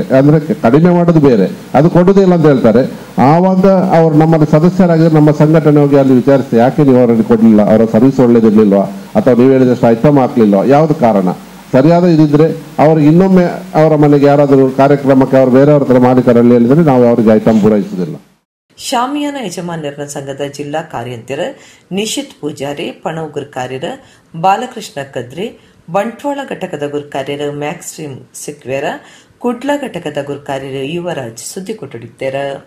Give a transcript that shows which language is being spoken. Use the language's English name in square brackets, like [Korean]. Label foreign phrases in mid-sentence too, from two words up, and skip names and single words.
[Kannada] ಅಂದರೆ ಕಡಿಮೆ ಮಾಡೋದು ಬೇರೆ, ಅದು ಕೊಡೋದೇ ಇಲ್ಲ ಅಂತ ಹೇಳ್ತಾರೆ. ಆವಾಗ ಅವರು ನಮ್ಮಲ್ಲಿ ಸದಸ್ಯರಾಗಿ ನಮ್ಮ ಸಂಘಟನೆ ಹೋಗಿ ಅಲ್ಲಿ ವಿಚಾರಿಸಿ, ಯಾಕೆ ನೀವು ಅವರಲ್ಲಿ ಕೊಡಲಿಲ್ಲ, ಅವರ ಸರ್ವಿಸ್ ಒಳ್ಳೇದಿರ್ಲಿಲ್ವಾ ಅಥವಾ ನೀವು ಹೇಳಿದಷ್ಟು ಐಟಮ್ ಹಾಕ್ಲಿಲ್ವಾ, ಯಾವುದು ಕಾರಣ ಸರಿಯಾದ ಇದಿದ್ರೆ ಅವ್ರಿಗೆ ಇನ್ನೊಮ್ಮೆ ಅವರ ಮನೆಗೆ ಯಾರಾದರೂ ಕಾರ್ಯಕ್ರಮಕ್ಕೆ ಅವರು ಬೇರೆಯವ್ರ ಹತ್ರ ಮಾಲೀಕರಲ್ಲಿ ಹೇಳಿದರೆ ನಾವು ಅವರಿಗೆ ಐಟಮ್ ಪೂರೈಸುವುದಿಲ್ಲ. ಶಾಮಿಯಾನ ಯಜಮಾನ್ಯರ ಸಂಘದ ಜಿಲ್ಲಾ ಕಾರ್ಯಂತರ ನಿಶಿತ್ ಪೂಜಾರಿ, ಪಣವ್ ಗುರ್ಕಾರ್ಯರ ಬಾಲಕೃಷ್ಣ ಕದ್ರಿ, ಬಂಟ್ವಾಳ ಘಟಕದ ಗುರ್ಕಾರ್ಯರು ಮ್ಯಾಕ್ಸಿಮ್ ಸಿಕ್ವೇರ, ಕುಡ್ಲ ಘಟಕದ ಗುರ್ಕಾರ್ಯರು ಯುವರಾಜ್ ಸುದ್ದಿ ಕೊಟ್ಟಿದ್ದಾರೆ.